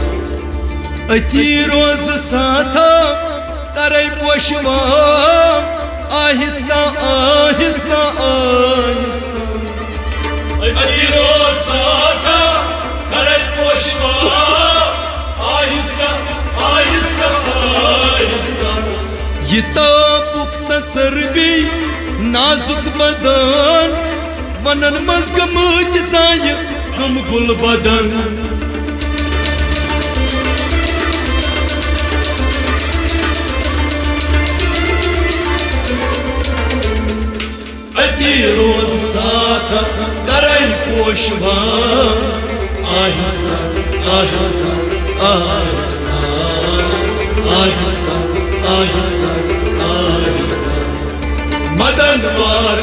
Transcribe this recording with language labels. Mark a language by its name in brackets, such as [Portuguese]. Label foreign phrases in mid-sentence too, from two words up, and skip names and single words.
[Kashmiri] अति रोज साथा करे पोशवा [Urdu] آہستہ آہستہ آہستہ [Kashmiri] अति रोज साथा करे पोशवा [Urdu] آہستہ آہستہ [Kashmiri] ये तापुक न चर्बी नाजुक बदन वनन मज गमत साय गम गुल बदन अति रोज साथ करे पोशवा [Urdu] آہستہ آہستہ آہستہ آہستہ آہستہ آہستہ [Kashmiri] मदन वार